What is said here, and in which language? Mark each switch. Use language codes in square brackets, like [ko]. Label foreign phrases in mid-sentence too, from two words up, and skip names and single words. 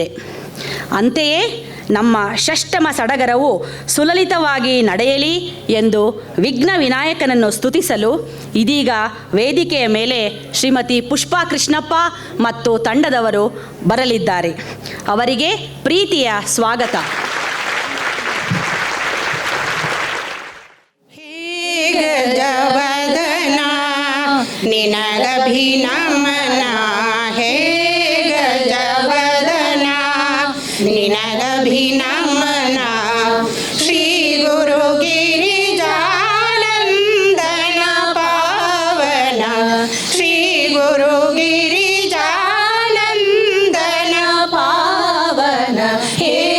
[kn] ಅಂತೆಯೇ ನಮ್ಮ ಷಷ್ಠಮ ಸಡಗರವು ಸುಲಲಿತವಾಗಿ ನಡೆಯಲಿ ಎಂದು ವಿಘ್ನ ವಿನಾಯಕನನ್ನು ಸ್ತುತಿಸಲು ಇದೀಗ ವೇದಿಕೆಯ ಮೇಲೆ ಶ್ರೀಮತಿ ಪುಷ್ಪಾ ಕೃಷ್ಣಪ್ಪ ಮತ್ತು ತಂಡದವರು ಬರಲಿದ್ದಾರೆ. ಅವರಿಗೆ ಪ್ರೀತಿಯ ಸ್ವಾಗತ. ಗಜವದನ ನಿನಗಭಿನಮನ, ಹೇ ಗಜವದನ ನಿನಗಭಿನಮನ, ಶ್ರೀ ಗುರು ಗಿರಿಜಾನಂದನ ಪಾವನ, ಶ್ರೀ ಗುರು ಗಿರಿಜಾನಂದನ ಪಾವನ, ಹೇ